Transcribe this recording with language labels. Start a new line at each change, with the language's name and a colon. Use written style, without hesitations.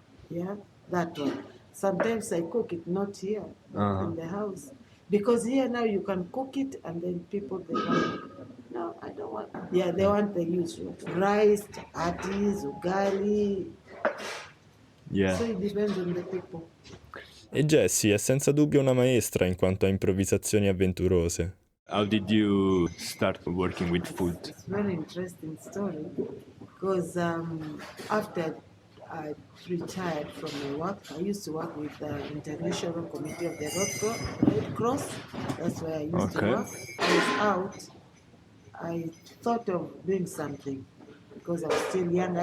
English: Yeah, that one. Sometimes I cook it, not here, but in the house. Because here now you can cook it and then people they want. No, I don't want. Yeah, they want the usual rice, chapatis, ugali. Yeah. So it depends on the people.
Italian: E Jessie è senza dubbio una maestra in quanto a improvvisazioni avventurose.
English: How did you start working with food? It's a very interesting story because after I retired from my work, I used to work with the International Committee of the Red Cross. That's where I used to work. I was out. I thought of doing something because I was still young.